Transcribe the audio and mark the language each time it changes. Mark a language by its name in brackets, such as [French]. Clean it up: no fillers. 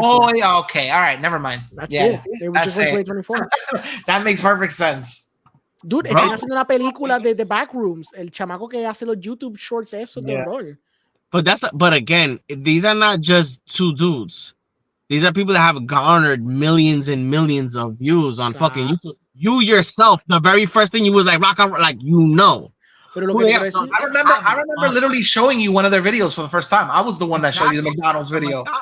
[English] Oh yeah, okay, all right, never mind. That's it. They just went to A24. That makes perfect sense. [Spanish] Dude, están haciendo una película de The Backrooms. El chamaco que hace los YouTube shorts eso de horror. [English] But again, these are not just two dudes. These are people that have garnered millions and millions of views on fucking YouTube. You yourself, the very first thing you was like rock out, like you know. I remember literally showing you one of their videos for the first time. I was the one that showed you the McDonald's video.